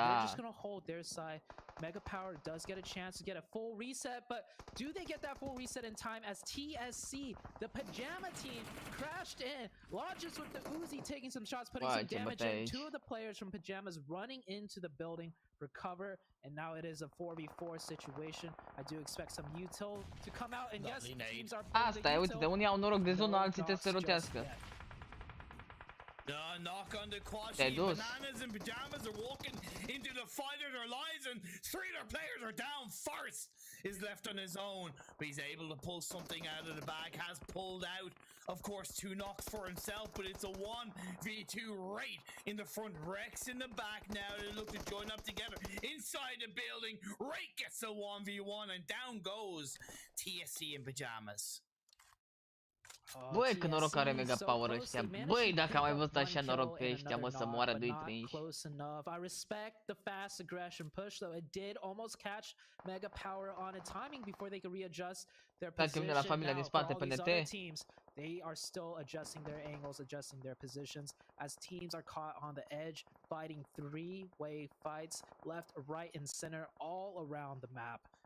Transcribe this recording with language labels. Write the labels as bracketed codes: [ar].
[en] They're just gonna hold their side. Mega Power does get a chance to get a full reset, but do they get that full reset in time as TSC, the Pajama team, crashed in, launches with the Uzi, taking some shots, putting some damage in. 2 of the players from Pajamas running into the building, recover, and now it is a 4v4 situation. I do expect some util to come out, and yes, teams are [ro] asta e, uite, unii au noroc de zonă, alții trebuie să rotească. [en] Knock on the Quashi. Bananas and Pajamas are walking into the fight of their lives, and 3 of their players are down. First is left on his own, but he's able to pull something out of the bag. Has pulled out, of course, 2 knocks for himself, but it's a 1v2 right in the front. Rex in the back now. They look to join up together inside the building. Right gets a 1v1, and down goes TSC in Pajamas. [ro] Băi, că noroc are mega power ăștia. Băi, dacă am mai văzut așa noroc pe ăștia, mă, să moară 2-3. [en] Close enough. I respect the fast aggression push, though. It did almost catch mega power on a timing before they could readjust their position. [ro] La familia din spate, PNT. [en] Teams, they are still adjusting their angles, adjusting their positions as teams are caught on the edge, fighting three-way fights left, right, and center all around the map.